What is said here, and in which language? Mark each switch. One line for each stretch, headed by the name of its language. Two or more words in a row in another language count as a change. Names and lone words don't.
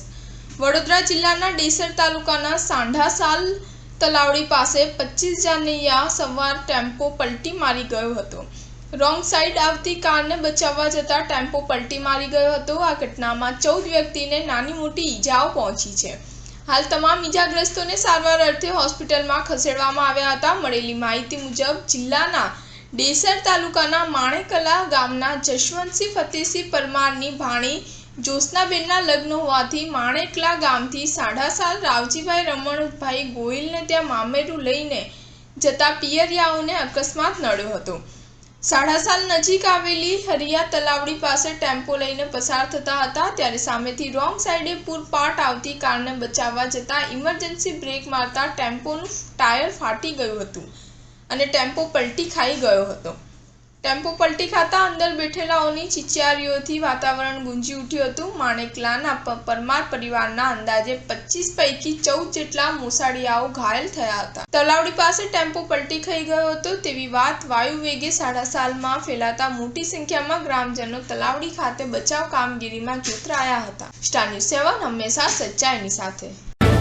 Gujarati: વડોદરા જિલ્લાના ડેસર તાલુકાના સાંઢાસાલ તલાવડી પાસે 25 જાનિયા સવાર ટેમ્પો પલટી મારી ગયો હતો।
English: wrong side
Gujarati: આવતી કારને બચાવવા જતા ટેમ્પો પલટી મારી ગયો હતો। આ ઘટનામાં 14 વ્યક્તિને નાની મોટી ઈજાઓ પહોંચી છે। હાલ તમામ ઇજાગ્રસ્તોને સારવાર અર્થે હોસ્પિટલમાં ખસેડવામાં આવ્યા હતા। મળેલી માહિતી મુજબ જિલ્લાના ડેસર તાલુકાના માણેકલા ગામના જશવંતસિંહ ફતેહસિંહ પરમારની ભાણી જ્યોત્સનાબેનના લગ્ન હોવાથી માણેકલા ગામથી સાંઢાસાલ રાવજીભાઈ રમણભાઈ ગોહિલને ત્યાં મામેરું લઈને જતા પિયરિયાઓને અકસ્માત નડ્યો હતો। સાંઢાસાલ નજીક આવેલી હરિયા તલાવડી પાસે ટેમ્પો લઈને પસાર થતા હતા ત્યારે સામેથી
English: wrong side
Gujarati: પૂરપાટ આવતી કારને બચાવવા જતા
English: emergency brake
Gujarati: મારતા ટેમ્પોનું ટાયર ફાટી ગયું હતું અને ટેમ્પો પલટી ખાઈ ગયો હતો। ટેમ્પો પલટી ખાતા અંદર બેઠેલાઓની ચીચિયારીઓથી વાતાવરણ ગૂંજી ઊઠ્યું હતું। માણેકલાના પરમાર પરિવારના અંદાજે 25 પૈકી 14 જેટલા મોસાળિયાઓ ઘાયલ થયા હતા। તલાવડી પાસે ટેમ્પો પલટી ખાઈ ગયો હતો તેવી વાત વાયુ વેગે સાંઢાસાલમાં ફેલાતા મોટી સંખ્યામાં ગ્રામજનો તલાવડી ખાતે બચાવ કામગીરીમાં જોતરાયા હતા। સ્ટાર ન્યૂઝ 7 હંમેશા સચ્ચાઈની સાથે।